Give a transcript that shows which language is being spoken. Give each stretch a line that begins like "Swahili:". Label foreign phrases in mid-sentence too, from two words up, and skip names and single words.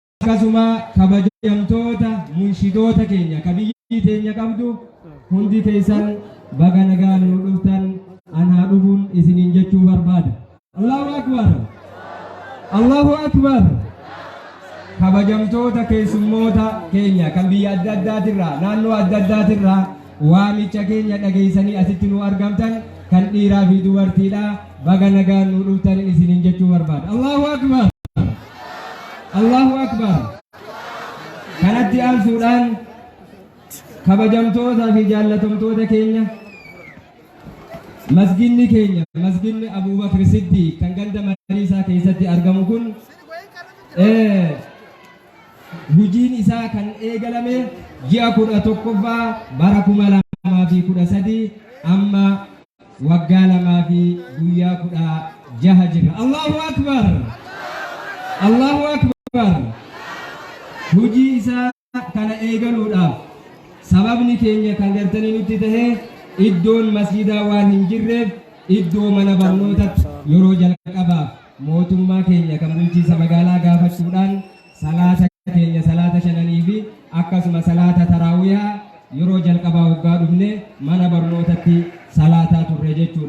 Oromo: akkasuma kabajamtoota munshidoota keenya kabiyyi teenya qabdu hundi keessan baga nagaan nu dhuftan anaa dhufuun isiniin jechuu barbaada.
Arabic: الله أكبر. الله أكبر.
Oromo: Kabajamtoota keessummoota keenya kan biyya adda addaatirraa naannoo adda addaatirraa waamicha keenya dhageessanii asitti nu argamtan kan dhiiraa fi dubartiidha baga nagaan nu dhuftan isiniin jechuu barbaada.
Arabic: الله أكبر. الله أكبر.
Oromo: Kanatti aansuudhaan kabajamtoota fi jaallatamtoota keenya masginni keenya masginni Abubakar Siddiq kan ganda Mariisaa keessatti argamu kun hujiin isaa kan eegalame ji'a 11ffaa bara 2013 amma waggaa 2 fi guyyaa 16 jira.
Arabic: الله أكبر. الله أكبر.
Oromo: Hujii isaa kana eegaluudhaaf sababni keenya kan gartanii nutti tahee iddoon masjidaa waan hin jirreef iddoo mana barnootaatti yeroo jalqabaaf mootummaa keenya kan bulchiinsa magaalaa gaafachuudhaan salaata keenya salaata shananii fi akkasuma salaata taraawiyaa yeroo jalqabaa waggaa dhufne mana barnootatti salaataa turre jechuudha.